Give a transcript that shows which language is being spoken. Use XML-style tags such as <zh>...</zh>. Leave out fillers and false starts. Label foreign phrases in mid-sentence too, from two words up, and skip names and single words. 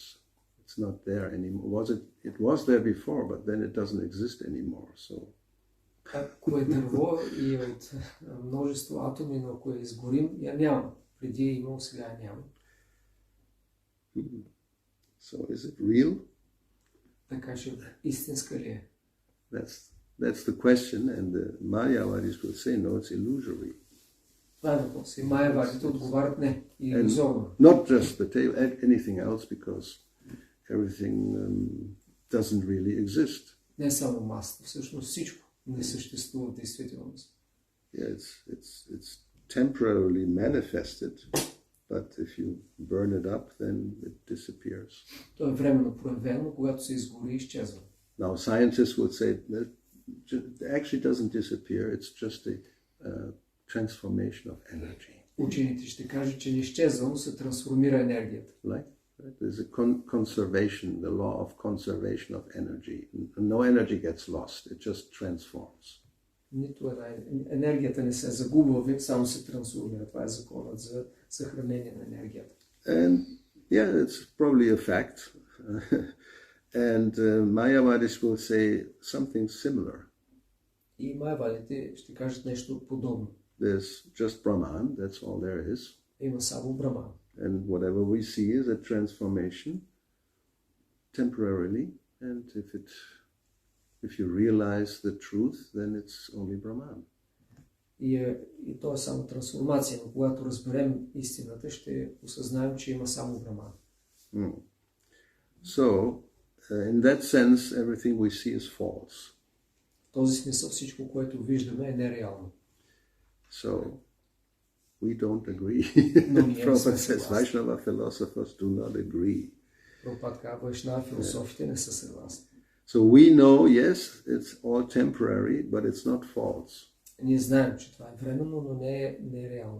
<en>It's not there anymore. It was there before, but then it doesn't exist anymore. So</en> <bg>ако е дърво и е от множество атоми, но ако я изгорим, я няма. Преди е имал, сега я няма.</bg> <en>So is it real?</en> <bg>Така че истинска ли е?</bg> <en>That's the question, and the Mayavadis will say, no, it's illusory.</en> <bg>Това е въпрос. И Майявадите отговарят не. Илюзорно.</bg> <en>Not just the table, anything else, because everything doesn't really exist.</en> <bg>Не само масата, всъщност всичко не съществува в действителност.</bg> <en>Yeah, it's temporarily manifested, but if you burn it up, then it disappears.</en> <bg>То е временно проявено, когато се изгори и изчезва.</bg> <en>Now scientists would say that it actually doesn't disappear, it's just a transformation of energy.</en> <bg>Учените ще кажат, че не изчезва, но се трансформира енергията.</bg> <en>Right? There's a conservation, the law of conservation of energy. No energy gets lost, it just transforms.</en> <bg>Нито една енергията не се загубва, само се трансформира. Това е законът за съхранение на енергията.</bg> <en>And yeah, it's probably a fact. And Mayavadis will say something similar.</en> <bg>И Майявадите ще кажат нещо подобно.</bg> <en>There's just Brahman, that's all there is.</en> <bg>Има само Браман.</bg> <en>And whatever we see is a transformation temporarily, and if you realize the truth, then it's only Brahman.</en> <bg>И то е само трансформация, но когато разберем истината, ще осъзнаем, че има само Браман.</bg> <en>So, in that sense, everything we see is false.</en> <bg>В този смисъл всичко, което виждаме, е нереално.</bg> <en>So, we don't agree. Prabhupada says Vaishnava philosophers do not agree.</en> <bg>Прабхупад казва, Вайшнава философите не са съгласни.</bg> <en>So we know, yes, it's all temporary, but it's not false.</en> <bg>Ние знаем, че това е временно, но не е реално.</bg>